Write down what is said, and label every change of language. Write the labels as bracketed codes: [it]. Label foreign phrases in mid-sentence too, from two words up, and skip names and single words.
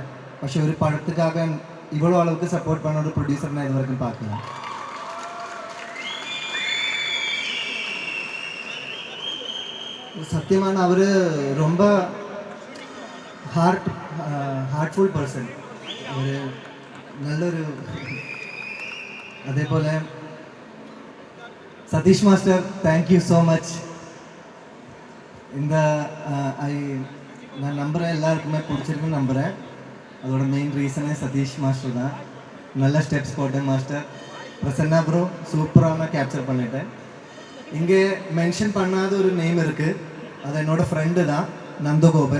[ta] പക്ഷെ ஒரு படத்துக்காக இவ்வளோ அளவுக்கு சப்போர்ட் பண்ண ஒரு ப்ரொடியூசர் நான் இது வரைக்கும் பார்க்கல. சத்தியமான அவர் ரொம்ப [en] heartful person. [ml] ஒரு നല്ലൊരു അതേപോലെ സതീഷ് മാസ്റ്റർ, [en] Thank you so much. [ta] இந்த நான் நம்புகிறேன் எல்லாருக்குமே பிடிச்சிருக்குன்னு நம்புகிறேன். அதோட மெயின் ரீசனே சதீஷ் மாஸ்டர் தான். நல்ல ஸ்டெப்ஸ் போட்டேன் மாஸ்டர். பிரசன்னா ப்ரோ சூப்பராக கேப்சர் பண்ணிட்டேன். இங்கே மென்ஷன் பண்ணாத ஒரு நேம் இருக்குது, அது என்னோட ஃப்ரெண்டு தான், நந்தகோபன்.